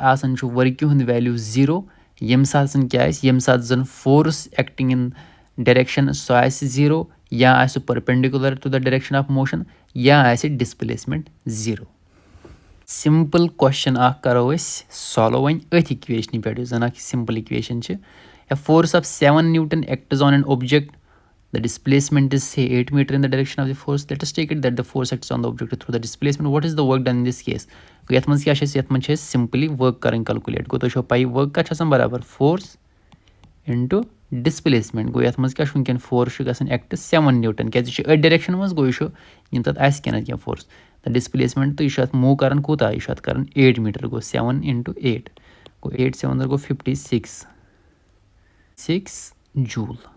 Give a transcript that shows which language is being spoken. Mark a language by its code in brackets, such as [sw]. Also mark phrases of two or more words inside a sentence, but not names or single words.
[ks] آسان چھُ ؤرکہِ ہُنٛد ویلیوٗ 0 ییٚمہِ ساتہٕ زَن کیٛاہ آسہِ ییٚمہِ ساتہٕ زَن [en] force acting in direction [ks] سُہ آسہِ 0 یا آسہِ سُہ [en] perpendicular to the direction of motion [ks] یا آسہِ ڈِسپلیسمٮ۪نٛٹ 0 [en] simple question [ks] اکھ کرو أسۍ سالو وۄنۍ أتھۍ اِکویشنہِ پٮ۪ٹھ یُس زَن اکھ سِمپٕل اِکویشن چھِ [en] force of 7 Newton acts on an object the displacement is say 8 meter in the direction of the force let us take it that the force acts on the object through the displacement what is the work done in this case [ks] گوٚو یَتھ منٛز کیٛاہ چھِ أسۍ یَتھ منٛز چھِ أسۍ سِمپٕلی ؤرٕک کَرٕنۍ کَلکُلیٹ گوٚو تۄہہِ چھو پَیی ؤرٕک کَتھ چھِ آسان برابر [en] force into displacement [ks] گوٚو یَتھ منٛز کیٛاہ چھُ وٕنکٮ۪ن فورس چھُ گژھان ایٚکٹ 7 Newton کیٛازِ یہِ چھُ أتھۍ ڈایریکشن منٛز گوٚو یہِ چھُ یِم تَتھ آسہِ کیٚنٛہہ نَتہٕ کیٚنٛہہ فورس تہٕ ڈِسپلیسمٮ۪نٛٹ تہٕ یہِ چھُ اَتھ موٗ کران کوٗتاہ یہِ چھُ اَتھ کران 8 میٖٹر گوٚو 7 × 8 گوٚو 8 7 گوٚو 56 جوٗل